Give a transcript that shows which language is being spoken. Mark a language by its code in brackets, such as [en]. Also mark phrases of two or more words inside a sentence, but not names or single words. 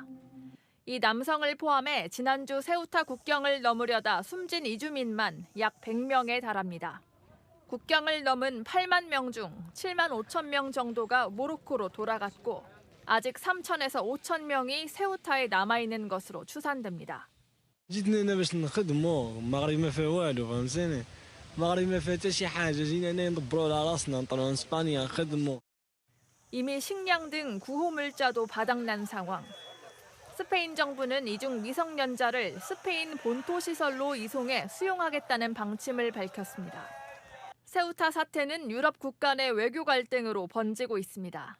[ko] 이 남성을 포함해 지난주 세우타 국경을 넘으려다 숨진 이주민만 약 100명에 달합니다. 국경을 넘은 8만 명 중 7만 5천 명 정도가 모로코로 돌아갔고 아직 3천에서 5천 명이 세우타에 남아있는 것으로 추산됩니다. [ar] جيتنا هنا باش نخدموا المغرب ما فيه والو فهمتيني المغرب ما فيه حتى شي حاجه جينا هنا ندبروا على راسنا نطلعوا اسبانيا نخدموا [ko] 이미 식량 등 구호 물자도 바닥난 상황. 스페인 정부는 이중 미성년자를 스페인 본토 시설로 이송해 수용하겠다는 방침을 밝혔습니다. 세우타 사태는 유럽 국가 내 외교 갈등으로 번지고 있습니다.